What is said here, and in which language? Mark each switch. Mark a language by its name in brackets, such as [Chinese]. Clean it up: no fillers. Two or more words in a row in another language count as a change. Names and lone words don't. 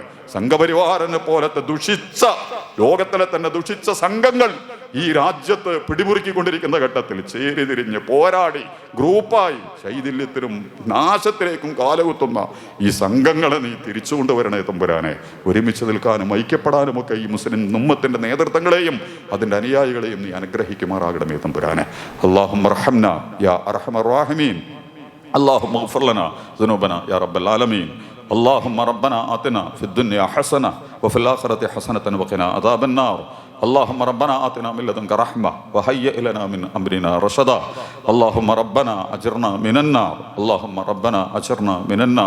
[Malayalam] സംഘപരിവാരനെ പോലത്തെ ദുഷിച്ച, ലോകത്തിലെ തന്നെ ദുഷിച്ച സംഘങ്ങൾ ഈ രാജ്യത്ത് പിടിമുറുക്കിക്കൊണ്ടിരിക്കുന്ന ഘട്ടത്തിൽ ചേരിതിരിഞ്ഞ് പോരാടി ഗ്രൂപ്പായി ശൈഥില്യത്തിനും നാശത്തിലേക്കും കാലുകുത്തുന്ന ഈ സംഘങ്ങളെ നീ തിരിച്ചു കൊണ്ടുവരണേ തമ്പുരാനെ. ഒരുമിച്ച് നിൽക്കാനും ഐക്യപ്പെടാനുമൊക്കെ ഈ മുസ്ലിം ഉമ്മത്തിന്റെ നേതൃത്വങ്ങളെയും അതിൻ്റെ അനുയായികളെയും നീ അനുഗ്രഹിക്കുമാറാകണമേ തമ്പുരാനെ. [Arabic] اللهم ارحمنا يا أرحم الراحمين. اللهم اغفر لنا ذنوبنا يا رب العالمين. اللهم ربنا آتنا في الدنيا حسنة وفي الآخرة حسنة وقنا عذاب النار. اللهم ربنا آتنا من لدنك رحمة وهيئ لنا من أمرنا رشدا. اللهم ربنا أجرنا من النار. اللهم ربنا أجرنا من النار.